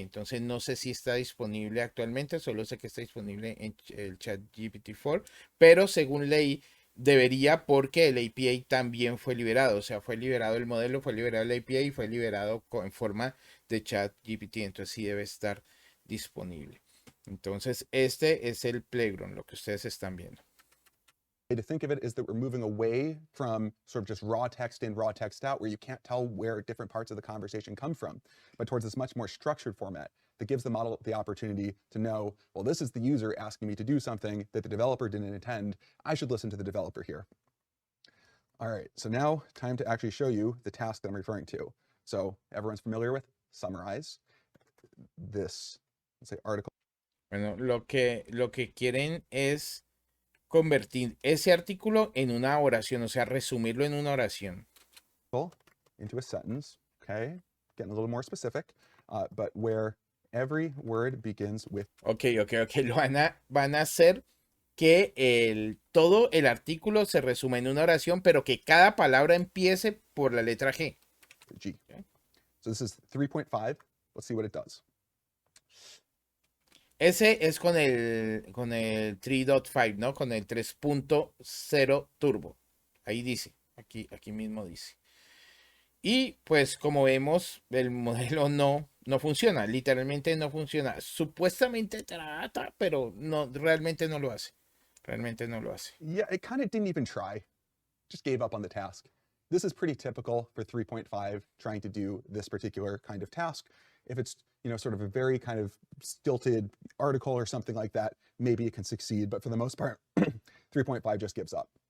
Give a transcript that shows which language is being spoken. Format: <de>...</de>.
<es>Entonces no sé si está disponible actualmente, solo sé que está disponible en el chat GPT-4, pero según leí, debería porque el API también fue liberado, o sea, fue liberado el modelo, fue liberado el API y fue liberado en forma de chat GPT, entonces sí debe estar disponible. Entonces este es el playground, lo que ustedes están viendo.</es> <en>to think of it is that we're moving away from sort of just raw text in, raw text out, where you can't tell where different parts of the conversation come from, but towards this much more structured format that gives the model the opportunity to know, well, this is the user asking me to do something that the developer didn't intend. I should listen to the developer here. All right, so now time to actually show you the task that I'm referring to. So everyone's familiar with summarize this, let's say, article.</en> <es>Bueno, lo que quieren es convertir ese artículo en una oración, o sea, resumirlo en una oración.</es> <en>Into a sentence, okay? Getting a little more specific, but where every word begins with. Ok.</en> <es>Lo van a hacer que todo el artículo se resume en una oración, pero que cada palabra empiece por la letra G.</es> <en>G. Okay. So this is 3.5. Let's see what it does.</en> <es>Ese es con el 3.5, ¿no? Con el 3.0 turbo. Ahí dice, aquí mismo dice. Y pues como vemos, el modelo no funciona, literalmente no funciona. Supuestamente trata, pero no, realmente no lo hace. Realmente no lo hace.</es> <en>Yeah, it kind of didn't even try, just gave up on the task. This is pretty typical for 3.5 trying to do this particular kind of task. If it's, sort of a very kind of stilted article or something like that, maybe it can succeed, but for the most part, 3.5 just gives up.</en>